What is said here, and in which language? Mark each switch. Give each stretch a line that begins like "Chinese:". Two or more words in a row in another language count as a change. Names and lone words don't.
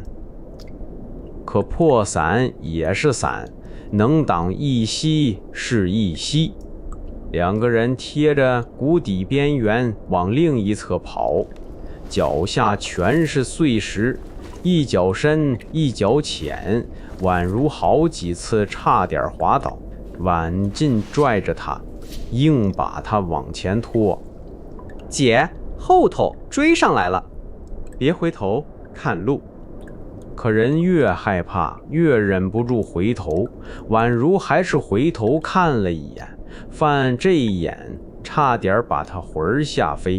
Chinese: 可破傘也是傘，能擋一息是一息。两个人貼着谷底邊緣往另一側跑，腳下全是碎石，一腳深一腳淺，宛如好幾次差點滑倒。婉進拽着他，硬把他往前拖。姐，後頭追上來了，別回頭看路。可人越害怕，越忍不住回頭，宛如還是回頭看了一眼，犯這一眼差點把他魂嚇飛。